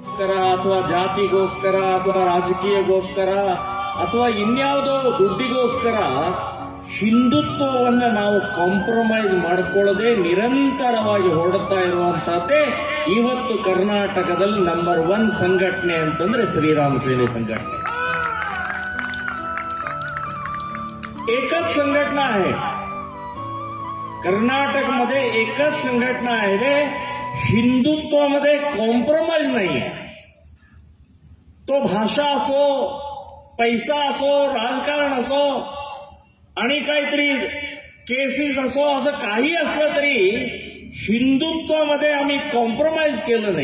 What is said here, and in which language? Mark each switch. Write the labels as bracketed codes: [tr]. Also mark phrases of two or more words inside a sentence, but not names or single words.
[kn] ದುಡ್ಡಿಗೋಸ್ಕರ ಅಥವಾ ಜಾತಿಗೋಸ್ಕರ ಅಥವಾ ರಾಜಕೀಯಗೋಸ್ಕರ ಅಥವಾ ಇನ್ಯಾವುದೋ ದುಡ್ಡಿಗೋಸ್ಕರ ಹಿಂದುತ್ವವನ್ನು ನಾವು ಕಾಂಪ್ರಮೈಸ್ ಮಾಡಿಕೊಳ್ಳದೆ ನಿರಂತರವಾಗಿ ಹೊರಡ್ತಾ ಇರುವಂತಹದ್ದೇ ಇವತ್ತು ಕರ್ನಾಟಕದಲ್ಲಿ ನಂಬರ್ 1 ಸಂಘಟನೆ ಅಂತಂದ್ರೆ ಶ್ರೀರಾಮ ಸೇನೆ ಸಂಘಟನೆ. [mr] एकच संघटना आहे कर्नाटकमध्ये, एकच संघटना आहे हिंदुत्वामध्ये कॉम्प्रोमाइज नाहीये. तो भाषा असो, पैसा असो, राजकारण असो आणि काहीतरी केसेस असो, असं काही असलं तरी हिंदुत्वामध्ये आम्ही कॉम्प्रोमाइज केलं नाही.